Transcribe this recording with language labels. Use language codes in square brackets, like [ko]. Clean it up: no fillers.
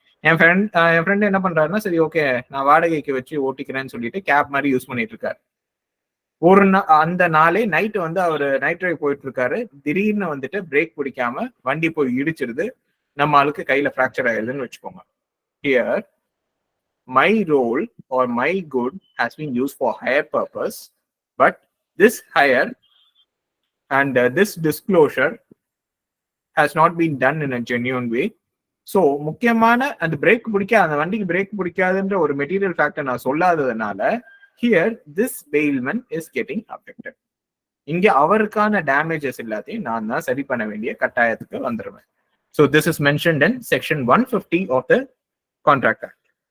[ta] என் friend என்ன பண்றாருன்னா, சரி ஓகே நான் வாடகைக்கு வச்சு ஓட்டிக்கிறேன்னு சொல்லிட்டு கேப் மாதிரி யூஸ் பண்ணிட்டு இருக்காரு. அந்த நாளே நைட்டு வந்து அவர் நைட் டிரைவ் போயிட்டு இருக்காரு. திடீர்னு வந்துட்டு பிரேக் பிடிக்காம வண்டி போய் இடிச்சிருது. நம்ம ஆளுக்கு கையில ஃப்ராக்சர் ஆயிடுதுன்னு வச்சுக்கோங்க. [en] Here my role or my good has been used for higher purpose, but this higher and this disclosure has not been done in a genuine way. [ta] So முக்கியமான அந்த பிரேக் பிடிக்காத அந்த வண்டிக்கு பிரேக் பிடிக்காதுன்ற ஒரு மெட்டீரியல் ஃபேக்டர் நான் சொல்லாததுனால [en] Here this bailment is getting affected. [ta] இங்க அவருக்கான damages எல்லாத்தையும் நான் தான் சரி பண்ண வேண்டிய கட்டாயத்துக்கு வந்துடுவேன். [en] So this is mentioned in section 150 of the contract act.